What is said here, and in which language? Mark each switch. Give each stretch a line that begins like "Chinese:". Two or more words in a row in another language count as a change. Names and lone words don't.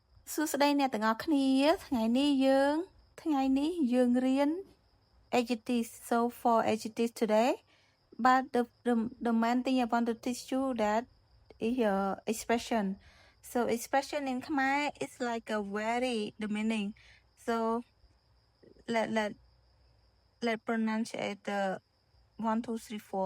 Khmer: សួស្តីអ្នកទាំងអស់គ្នាថ្ងៃនេះយើងរៀន adjectives.
English: So for adjectives today, but the main thing I want to teach you that is expression. So expression in Khmer is like a very the meaning. So let pronounce it 1 2 3 4.